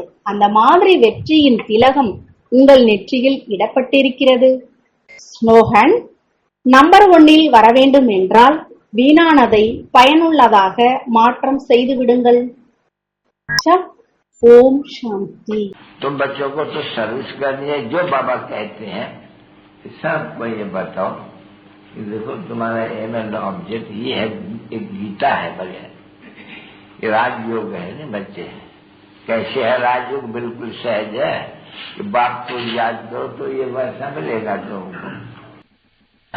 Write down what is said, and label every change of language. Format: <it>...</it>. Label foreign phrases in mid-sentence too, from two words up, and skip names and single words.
<ta>அந்த மாதிரி வெற்றியின் திலகம் உங்கள் நெற்றியில் இடப்பட்டிருக்கிறது. ஸ்லோகன்: நம்பர் 1 வர வேண்டும் என்றால் வீணானதை பயனுள்ளதாக மாற்றம் செய்து விடுங்கள்.</ta> <hi>ओम शांति. तो बच्चों को तो सर्विस करनी है. जो बाबा कहते हैं सबको ये बताओ कि देखो तुम्हारा</hi> <en>aim and object</en> <hi>ये है. एक गीता है बगैर ये राजयोग है ना. बच्चे कैसे है राजयोग? बिल्कुल सहज है कि बाप को याद करो तो ये वैसा मिलेगा तुमको.</hi>